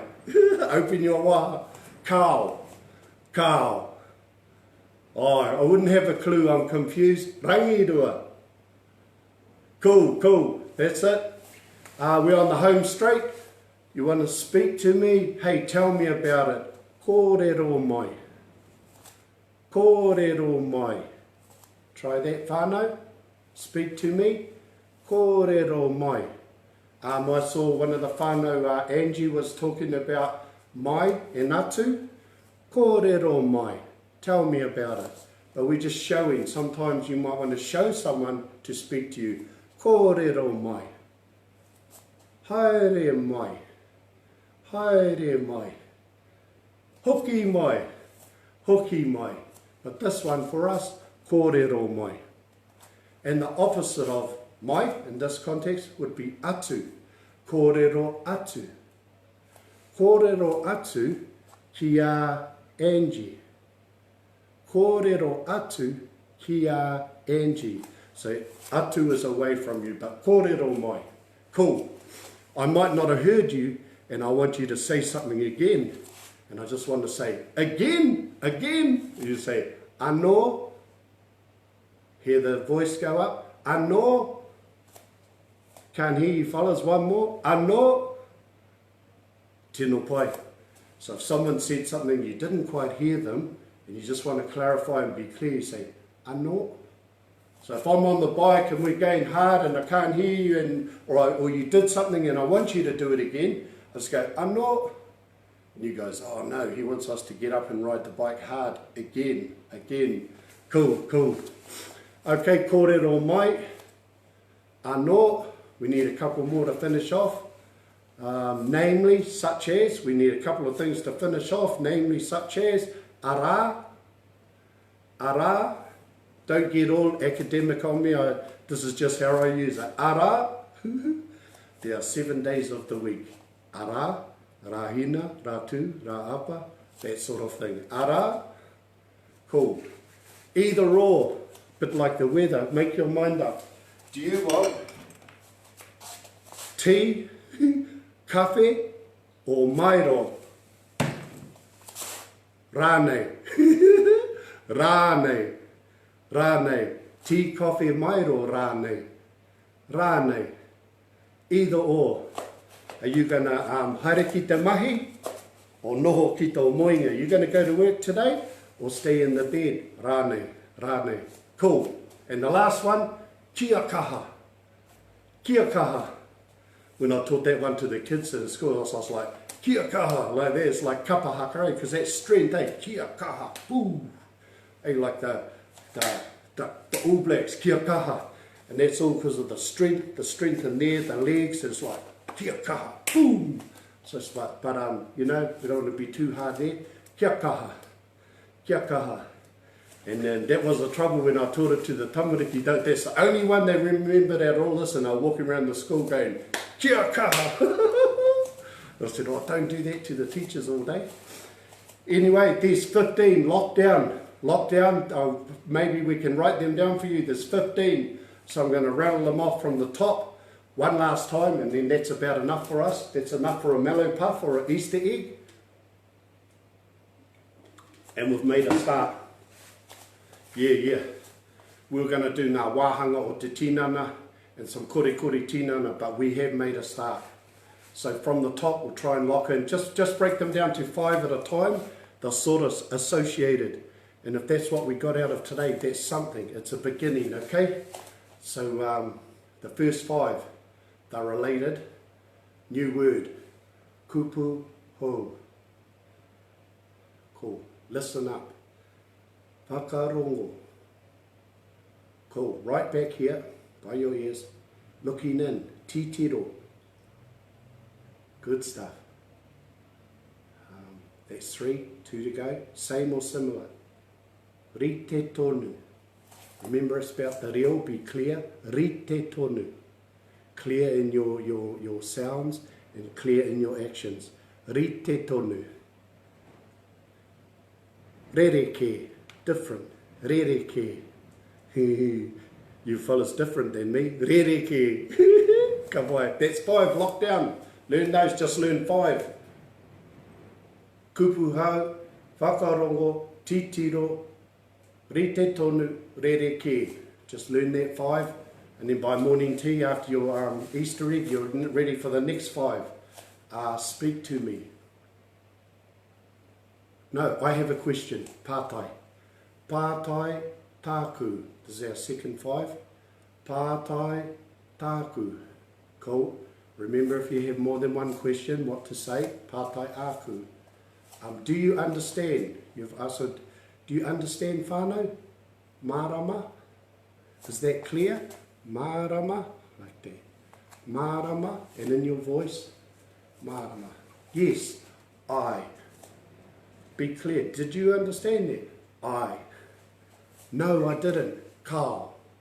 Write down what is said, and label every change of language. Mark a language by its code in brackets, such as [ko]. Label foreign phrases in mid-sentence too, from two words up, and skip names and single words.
[en] Open your wa. Cow. Cow. I wouldn't have a clue. I'm confused. Rangirua. Cool. That's it. We're on the home straight. You want to speak to me? Hey, tell me about it. [mi] Kōrero mai. Kōrero mai. [en] Try that, whānau. Speak to me. [mi] Kōrero mai. [en] I saw one of the whānau, Angie, was talking about mai and atu. [mi] Kōrero mai. [en] Tell me about it. But we're just showing. Sometimes you might want to show someone to speak to you. [mi] Kōrero mai. Haere mai. Haere mai. Hoki mai. Hoki mai. [en] But this one for us, [mi] kōrero mai. [en] And the opposite of mai in this context would be atu. [mi] Kōrero atu. Kōrero atu ki a Angie. Kōrero atu ki a Angie. [en] So atu is away from you, but [mi] kōrero mai. [en] Cool. I might not have heard you, and I want you to say something again. And I just want to say, again. You say, anō. Hear the voice go up. Anō. Can't hear you fellas, one more. [mi] Anō. Tino pai. [en] So if someone said something you didn't quite hear them, and you just want to clarify and be clear, you say, anō. So if I'm on the bike and we're going hard and I can't hear you, or you did something and I want you to do it again, I just go, anō. And you goes, oh no, he wants us to get up and ride the bike hard again. Cool. [mi] Okay, kōrero mai. Anō. [en] We need a couple more to finish off. Namely, such as, we need a couple of things to finish off, namely such as, ara. Don't get all academic on me, this is just how I use it. [mi] Ara. [en] There are 7 days of the week. [mi] Ara, rahina, ratu, ra'apa, [en] that sort of thing. [mi] Ara. Cool. [en] Either or, bit like the weather, make your mind up. Do you want tea, kafe, or mairo? [mi] Rānei. Rānei. [en] Tea, coffee, mairo, rānei. Either or. Are you going to [mi] haere ki te mahi, [en] or [mi] noho ki tō moinga? [en] Are you going to go to work today, or stay in the bed? Rānei. Cool. And the last one, [mi] kia kaha. [en] When I taught that one to the kids in school, I was like, [mi] kia kaha, [en] like that. It's like kapahaka, because that's strength, eh? [mi] Kia kaha, [en] ooh. Hey, like the All Blacks, [mi] kia kaha. [en] And that's all because of the strength in there, the legs. It's like, [mi] kia kaha, [en] boom. So it's like, but you know, we don't want to be too hard there. Kia kaha. And then that was the trouble when I taught it to the tamariki. That's the only one they remembered out all this, and I was walking around the school going, [mi] kia kaha. [en] I said, oh, don't do that to the teachers all day. Anyway, there's 15, lockdown. Maybe we can write them down for you. There's 15. So I'm going to rattle them off from the top one last time, and then that's about enough for us. That's enough for a mallow puff or an Easter egg. And we've made a start. Yeah. We're going to do [mi] ngā wāhanga o te tinana [en] and some [mi] Kori Tinana, [en] but we have made a start. So from the top, we'll try and lock in. Just break them down to 5 at a time. They're sort of associated. And if that's what we got out of today, that's something. It's a beginning, okay? So the first 5, they're related. New word, [mi] Kupu Hou. [en] Cool. Listen up. Whakarongo. Cool. Right back here, by your ears. Looking in. Titiro. Good stuff. That's 3, 2 to go. Same or similar. [mi] Rite tonu. [en] Remember it's about the reo, be clear. [mi] Rite tonu. [en] Clear in your sounds and clear in your actions. [mi] Rite tonu. Rereke. [en] Different. [mi] Rereke. [en] You fellas different than me. Rereke. Come on. That's 5. Lock down. Learn those. Just learn 5. [mi] Kupu Hou, whakarongo, titiro, rite tonu, rereke. [en] Just learn that 5, and then by morning tea after your Easter egg, you're ready for the next 5. Speak to me. No, I have a question. [mi] Pātai. Pātai tāku. [en] This is our second 5. [mi] Pātai tāku. [en] Cool. Remember, if you have more than one question, what to say. [mi] Pātai āku. [en] Do you understand? You've asked, do you understand whānau? [mi] Mārama? [en] Is that clear? Mārama? Like that. Mārama, and in your voice, mārama. Yes, I. Be clear. Did you understand that? I. No, I didn't. Kao.